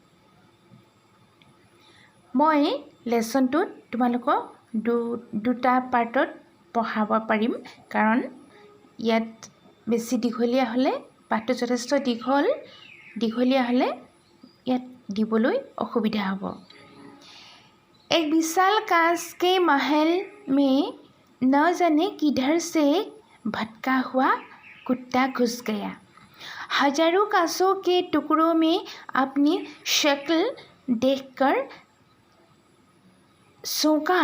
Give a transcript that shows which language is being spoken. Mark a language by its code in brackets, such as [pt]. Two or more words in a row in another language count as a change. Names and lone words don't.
[as] মই লেচনটোত তোমালোকক দুটা পাৰ্টত পঢ়াব পাৰিম, কাৰণ ইয়াত বেছি দীঘলীয়া হ'লে পাঠটো যথেষ্ট দীঘলীয়া হ'লে ইয়াত দিবলৈ অসুবিধা হ'ব। [hi] एक विशाल कांच के महल में न जाने किधर से भटका हुआ कुत्ता घुस गया। हजारों कांचों के टुकड़ों में अपनी शक्ल देखकर चौंका।